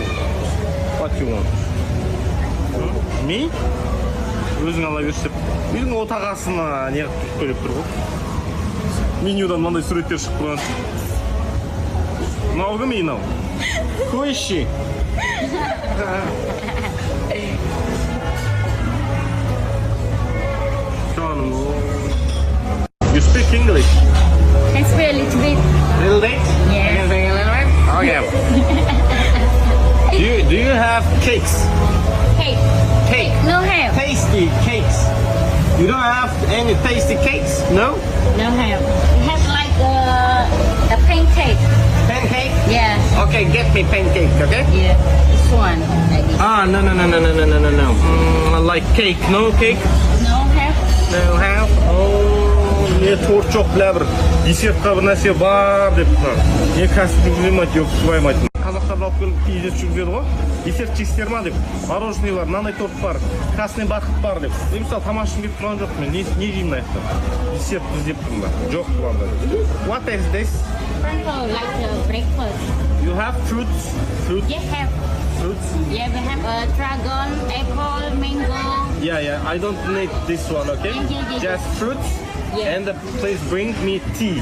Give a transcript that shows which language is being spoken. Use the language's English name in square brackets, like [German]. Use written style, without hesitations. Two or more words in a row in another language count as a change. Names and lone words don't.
[English] What you want? Me? [Kazakh] Өзің ала бершіп. Үйдің отағасына не қойып тұр ғой. Менюдан маңдай суреттер шығып тұрған. Мынау кім мынау? Көші. Жаным. [English] speak English? Can speak a little bit. Little bit? Yes. Can you speak a little bit? Okay. do you have cakes? Cake. Cake. No have. Tasty cakes. You don't have any tasty cakes? No? No have. We have like a pancake. Pancake? Yeah. Okay, get me pancake, okay? Yeah. This one. Like this. Ah, no. Like cake, no cake? No have. No have? [Kazakh] Oh, не [Russian] торчок бля [Kazakh] бір десертқа бір нәрсе бар деп не кәсіп жүргіземін жоқ қоймайтын қазақтар алып келіп кейде жүргізеді ғой десерт жейсіздер ма деп мороженое бар мынандай торт бар [Russian] красный бархат [Kazakh] бар деп мен мысалы тамақ ішкім келіп тұрған жоқпын не жеймін мына жақта десерт іздеп тұрмын ба жоқ бұларда [English] what is this Sprinkle like breakfast. you have fruits Yes, have. fruits Yeah, we have a dragon, apple, mango. yeah I don't need this one okay Yeah. just fruits Yeah. and please bring me tea